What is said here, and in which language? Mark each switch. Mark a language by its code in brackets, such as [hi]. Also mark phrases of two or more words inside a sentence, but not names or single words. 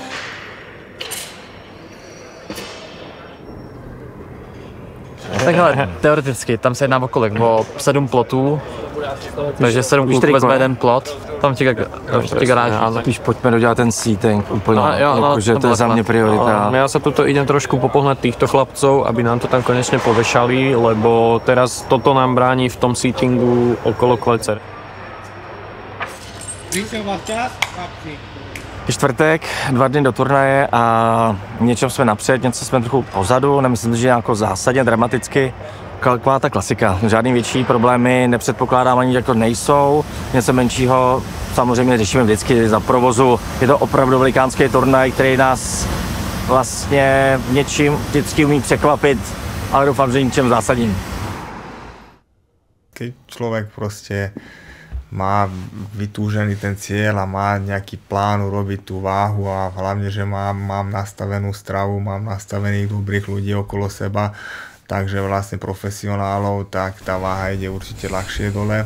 [cs] Takhle, teoreticky, tam se jedná o kolik? O 7 plotů, takže 7 kluků vezme jeden plot, tam ti garáž. Ale spíš pojďme dodělat ten seating úplně, že to je za mě priorita. [sk] Ja sa tuto idem trošku popohnať týchto chlapcov, aby nám to tam konečne povešali, lebo teraz toto nám bráni v tom seatingu okolo klece. [cs] Je čtvrtek, 2 dny do turnaje a něčem jsme napřed, něco jsme trochu pozadu, nemyslím, že jako zásadně dramaticky. Taková ta klasika, žádný větší problémy, nepředpokládám ani, že to nejsou. Něco menšího samozřejmě řešíme vždycky za provozu. Je to opravdu velikánský turnaj, který nás vlastně něčím vždycky umí překvapit, ale doufám, že ničem zásadním. [sk] Keď človek proste má vytúžený ten cieľ a má nejaký plán urobiť tú váhu a hlavne, že mám nastavenú stravu, mám nastavených dobrých ľudí okolo seba, takže vlastne profesionálov, tak tá váha ide určite ľahšie dole.